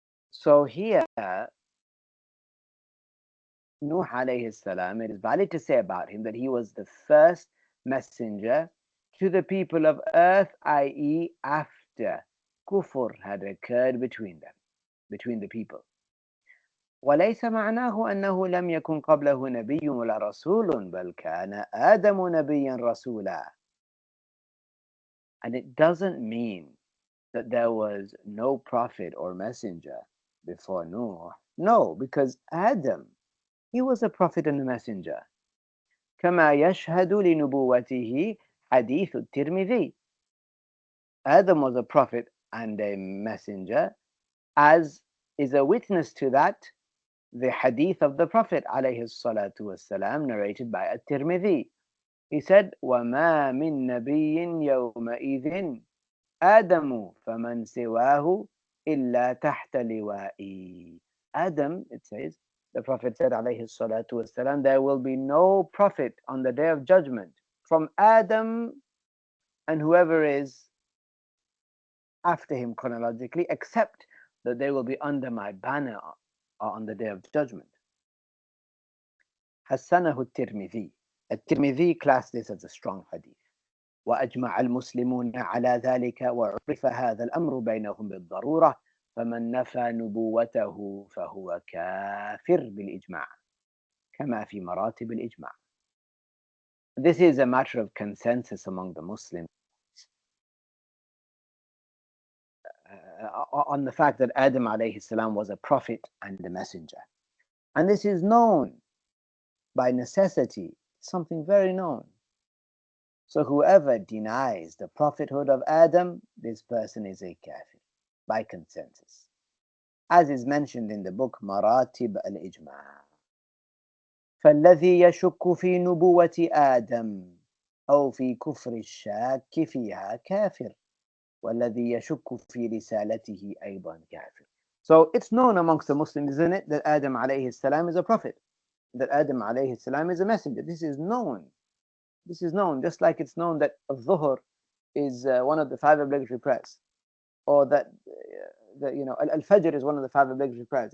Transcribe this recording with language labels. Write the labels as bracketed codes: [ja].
[en] So here, Nuh alayhi salam, it is valid to say about him that he was the first messenger to the people of earth, i.e., after kufr had occurred between them, between the people. [ar] وليس معناه أنه لم يكن قبله نبي ولا رسول بل كان آدم نبيا رسولا. [en] And it doesn't mean that there was no prophet or messenger before Noah. No, because Adam, he was a prophet and a messenger. [ar] كما يشهد لنبوته حديث الترمذي. [en] Adam was a prophet and a messenger, as is a witness to that the hadith of the Prophet alayhi salatu wasalam, narrated by At-Tirmidhi. He said, [ar] وَمَا مِن نَبِيٍّ يَوْمَئِذٍ آدَمُ فَمَنْ سِوَاهُ إِلَّا تَحْتَ لِوَائِي. [en] Adam, it says, the Prophet said alayhi salatu wasalam, there will be no prophet on the day of judgment from Adam and whoever is after him chronologically, except that they will be under my banner on the day of judgment. [ar] حسنه الترمذي. الترمذي [en] classed this as a strong hadith. [ar] وأجمع المسلمون على ذلك وعرف هذا الأمر بينهم بالضرورة فمن نفى نبوته فهو كافر بالإجماع كما في مراتب الإجماع. [en] This is a matter of consensus among the Muslims on the fact that Adam alayhi salam was a prophet and a messenger. And this is known by necessity, something very known. So whoever denies the prophethood of Adam, this person is a kafir, by consensus. As is mentioned in the book Maratib al-Ijma'. [ar] فالذي يشك في نبوة آدم أو في كفر الشاك فيها كافر والذي يشك في رسالته أيضا كافر. [en] So it's known amongst the Muslims, isn't it, that Adam alayhi salam is a prophet, that Adam alayhi salam is a messenger. This is known. This is known, just like it's known that Dhuhr is one of the 5 obligatory prayers, or that Al-Fajr is one of the 5 obligatory prayers.